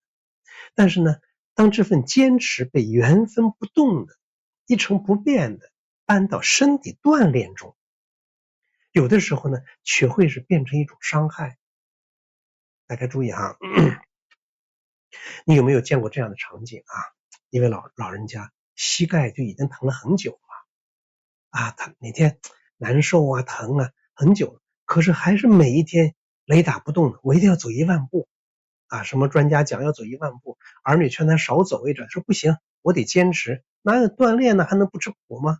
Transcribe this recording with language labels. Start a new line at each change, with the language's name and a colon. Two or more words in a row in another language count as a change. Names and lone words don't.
Chinese: 但是呢，當這份堅持被原封不動的一成不變的搬到身體鍛鍊中，有的時候呢，卻會是變成一種傷害。大家注意你有沒有見過這樣的場景一位老人家膝蓋就已經疼了很久了他每天難受疼很久了，可是還是每一天雷打不動的，我一定要走1萬步什麼專家講要走1萬步，兒女勸他少走一點，說不行，我得堅持，哪有鍛鍊呢，還能不吃苦嗎？